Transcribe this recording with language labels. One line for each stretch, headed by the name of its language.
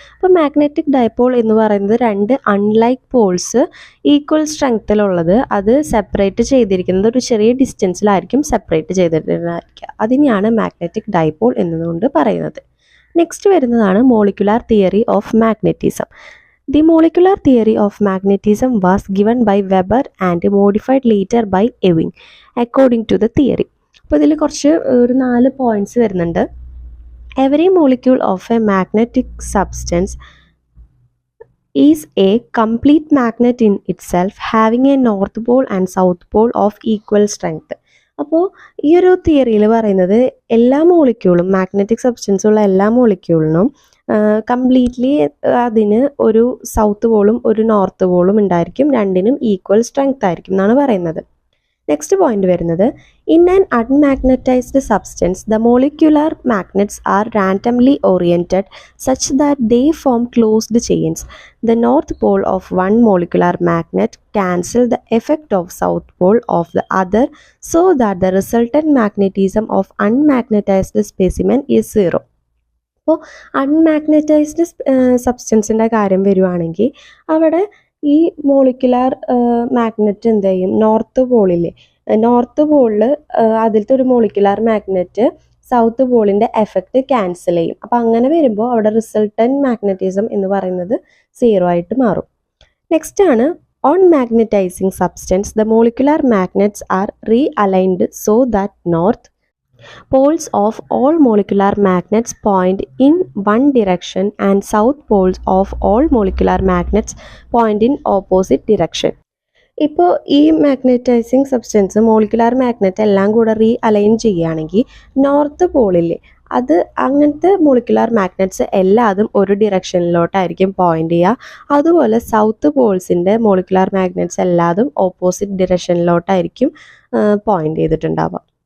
Malayalam: അപ്പോൾ magnetic dipole എന്ന് പറയുന്നത് 2 അൺലൈക്ക് പോൾസ് ഈക്വൽ സ്ട്രെങ്ത്തിലുള്ളത്, അത് സെപ്പറേറ്റ് ചെയ്തിരിക്കുന്നത് ഒരു ചെറിയ ഡിസ്റ്റൻസിലായിരിക്കും സെപ്പറേറ്റ് ചെയ്തിട്ടുണ്ടായിരിക്കുക. അതിനെയാണ് മാഗ്നറ്റിക് ഡൈപോൾ എന്നതുകൊണ്ട് പറയുന്നത്. നെക്സ്റ്റ് വരുന്നതാണ് molecular theory of magnetism.
English: The molecular theory of magnetism was given by Weber and modified later by Ewing according to the theory.
Malayalam: അപ്പോൾ ഇതിൽ കുറച്ച് ഒരു 4 പോയിന്റ്സ് വരുന്നുണ്ട്.
English: Every molecule of a magnetic substance is a complete magnet in itself, having a north pole and south pole of equal strength.
Malayalam: അപ്പോൾ ഈ ഒരു തിയറിയിൽ പറയുന്നത് എല്ലാ മോളിക്യൂളും, മാഗ്നറ്റിക് സബ്സ്റ്റൻസ് ഉള്ള എല്ലാ മോളിക്യൂളിനും കംപ്ലീറ്റ്ലി അതിന് ഒരു സൗത്ത് പോളും ഒരു നോർത്ത് പോളും ഉണ്ടായിരിക്കും, രണ്ടിനും ഈക്വൽ സ്ട്രെങ്ത് ആയിരിക്കും എന്നാണ് പറയുന്നത്. നെക്സ്റ്റ് പോയിന്റ് വരുന്നത്
English: In an unmagnetized substance the molecular magnets are randomly oriented such that they form closed chains. The north pole of one molecular magnet cancel the effect of south pole of the other so that the resultant magnetism of unmagnetized specimen is zero.
Malayalam: അപ്പോൾ അൺമാഗ്നറ്റൈസ്ഡ് സബ്സ്റ്റൻസിൻ്റെ കാര്യം വരുവാണെങ്കിൽ അവിടെ ഈ molecular magnet എന്ത് ചെയ്യും, north പോളില്ലേ, north പോളിൽ അതിലത്തെ ഒരു molecular magnet south പോളിൻ്റെ effect cancel ചെയ്യും. അപ്പം അങ്ങനെ വരുമ്പോൾ അവിടെ റിസൾട്ടൻറ്റ് മാഗ്നറ്റിസം എന്ന് പറയുന്നത് 0 ആയിട്ട് മാറും. നെക്സ്റ്റ് ആണ്
English: On magnetizing substance the molecular magnets are realigned so that north poles of all molecular magnets point in one direction and south poles of all molecular magnets point in opposite direction.
Malayalam: ഇപ്പോൾ ഈ magnetizing substance molecular magnet എല്ലാം കൂടെ align ചെയ്യുകയാണെങ്കിൽ north പോളില്ലേ അത് അങ്ങനത്തെ molecular magnets എല്ലാതും ഒരു ഡിറക്ഷനിലോട്ടായിരിക്കും point ചെയ്യുക. അതുപോലെ സൗത്ത് പോൾസിൻ്റെ മോളിക്കുലാർ മാഗ്നറ്റ്സ് എല്ലാതും ഓപ്പോസിറ്റ് ഡിറക്ഷനിലോട്ടായിരിക്കും പോയിന്റ് ചെയ്തിട്ടുണ്ടാവുക.